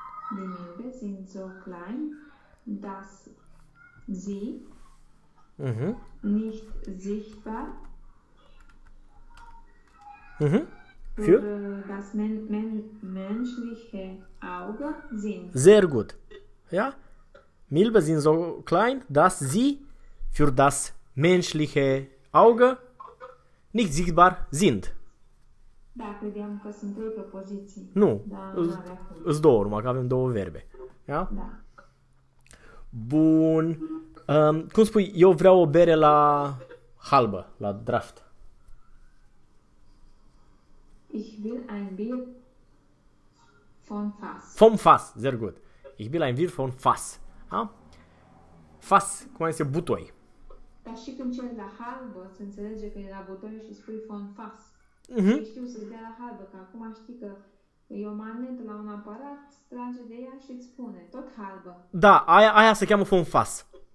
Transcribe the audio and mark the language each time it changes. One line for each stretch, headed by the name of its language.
German: De minte, sind so klein, dass sie nicht sichtbar für das menschliche Auge sind. Sehr gut. Ja? Milbe sind so klein, dass sie für das menschliche Auge nicht sichtbar sind.
Romanian: Da, credeam că sunt trei propoziții. Nu, sunt două urmă, că avem două verbe.
German: Ja?
Romanian: Da. Bun. Cum spui, eu vreau o bere la halbă, la draft.
German: Ich will ein Bier von Fass. Vom Fass, sehr gut. Ich will ein Bier von Fass.
Romanian: Ha? Fass, cum ai zis, butoi. Dar și când ceri la halbă, se înțelege că e la butoi și spui
German: von Fass. Mm-hmm.
Romanian: Și știu să-ți dea la halbă, că acum știi că e o manetă la un aparat, strage de ea și îți spune, tot halbă. Da, aia se cheamă
German: von Fass.